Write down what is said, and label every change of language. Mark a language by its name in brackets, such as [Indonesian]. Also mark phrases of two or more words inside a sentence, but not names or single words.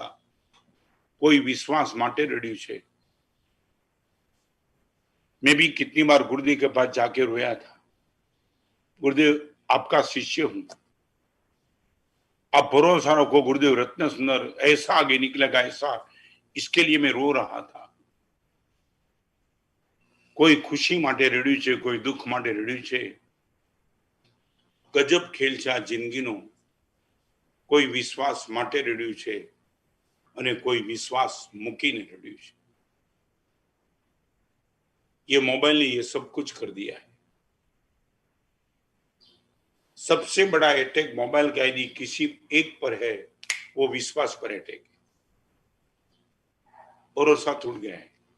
[Gujarati] કોઈ વિશ્વાસ માટે રડ્યું છે। [Hindi] मैं भी कितनी बार गुरुदेव के पास जाके रोया था, गुरुदेव आपका शिष्य हूं, आप भरोसा रखो, गुरुदेव रत्न सुंदर ऐसा आगे निकलेगा, ऐसा, इसके लिए मैं रो रहा था। [Gujarati] કોઈ ખુશી માટે રડ્યું છે, કોઈ દુઃખ માટે રડ્યું છે। ગજબ ખેલ છે આ જિંદગીનો। કોઈ વિશ્વાસ માટે રડ્યું છે અને કોઈ વિશ્વાસ મૂકીને રડ્યું છે। [Hindi] ये मोबाइल ने ये सब कुछ कर दिया है। सबसे बड़ा अटैक मोबाइल का यदि किसी एक पर है, वो विश्वास पर अटैक है, भरोसा टूट गया है।